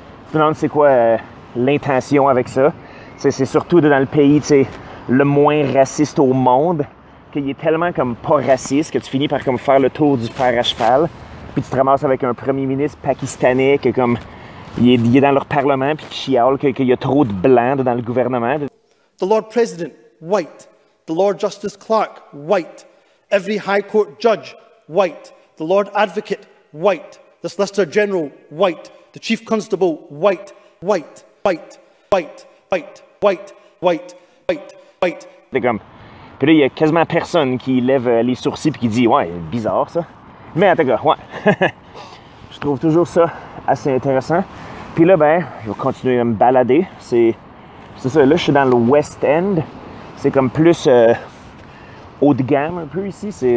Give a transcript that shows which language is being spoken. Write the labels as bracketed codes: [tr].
[fr] Tu te demandes c'est quoi l'intention avec ça? C'est surtout dans le pays, le moins raciste au monde, qu'il est tellement comme pas raciste que tu finis par comme faire le tour du fer à cheval, puis tu te ramasses avec un premier ministre pakistanais que comme il est dans leur parlement puis qui chiale qu'il y a trop de blancs dans le gouvernement. [en] The Lord President, white. The Lord Justice Clerk, white. Every High Court judge, white. The Lord Advocate, white. The Solicitor General, white. The Chief Constable, white. White, white, white, white, white, white, white, white. [fr] C'est comme... Puis là, il y a quasiment personne qui lève les sourcils et qui dit « Ouais, bizarre ça. » Mais en tout cas, ouais. Je trouve toujours ça assez intéressant. Puis là, ben, je vais continuer à me balader. C'est ça, là, je suis dans le West End. C'est comme plus haut de gamme un peu ici.